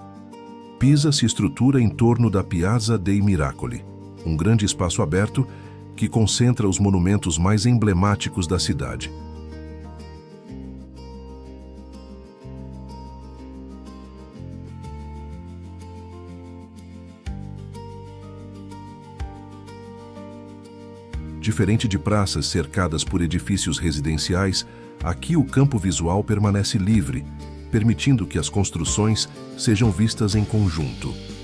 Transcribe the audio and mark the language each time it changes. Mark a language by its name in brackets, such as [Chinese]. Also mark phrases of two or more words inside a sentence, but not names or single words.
[Portuguese] Pisa se estrutura em torno da Piazza dei Miracoli, um grande espaço aberto que concentra os monumentos mais emblemáticos da cidade. Diferente de praças cercadas por edifícios residenciais, aqui o campo visual permanece livre, permitindo que as construções sejam vistas em conjunto.